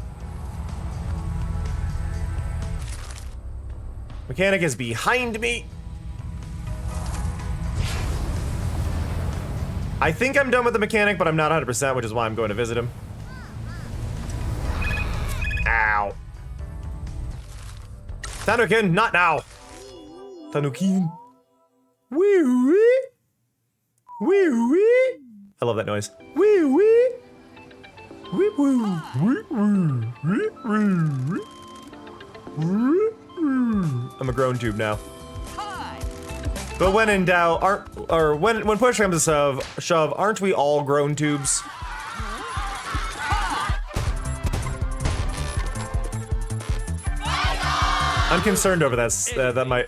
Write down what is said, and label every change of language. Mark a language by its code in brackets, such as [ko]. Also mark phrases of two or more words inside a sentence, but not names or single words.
[en] Mechanic is behind me. I think I'm done with the mechanic, but I'm not 100%, which is why I'm going to visit him. Ow. Tanukin, not now. Tanukin. Wee wee. Wee wee. I love that noise. Wee wee. Wee woo. Wee woo. Wee woo. Wee woo. I'm a grown tube now. But when in doubt, when push comes to shove, aren't we all grown tubes? I'm concerned over that.